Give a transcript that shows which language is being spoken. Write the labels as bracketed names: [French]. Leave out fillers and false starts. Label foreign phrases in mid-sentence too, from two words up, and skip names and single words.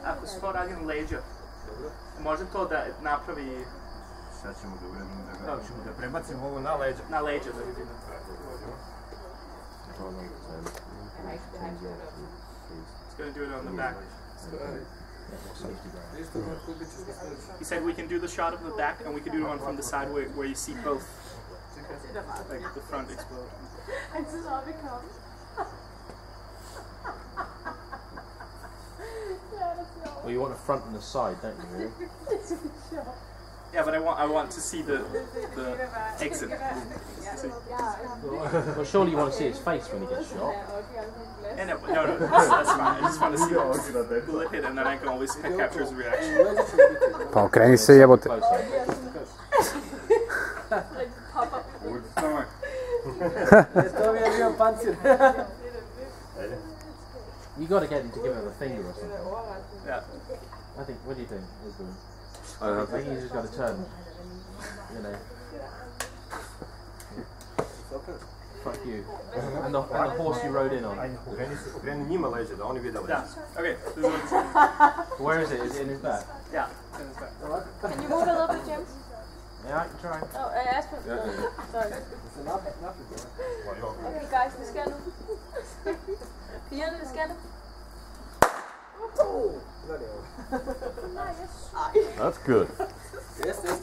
[Serbian] svo radi na leđa. Može to da napravi... Sad ćemo da uradimo da prebacimo ovo na leđa. Na leđa da vidimo. [English] It's going to do it on the back. He said we can do the shot of the back and we can do one from the side where you see both. Like the front explode. Well, you want a front and a side, don't you, really? Yeah, but I want to see the exit. Well, surely you want to see his face when he gets shot. And no, that's fine. I just want to see the bullet hit and then I can always capture his reaction. [Serbian] Pa okreni se, jebote. [English] You got to get him to give him a finger or something. Yeah. I think. What do you think? I think he's just got to turn. You know. Fuck you. And the horse you rode in on. [Serbian] Okreni njima leđa, da oni vide leđa. [English] Yeah. Okay. Where is it? Is it in his back? Yeah. In his back. Can you move a little bit, James? Yeah, I can try. Oh, Aspen. Sorry. Okay, guys, [Danish] vi skal nu. Pigerne, vi skal nu. [English] That's good.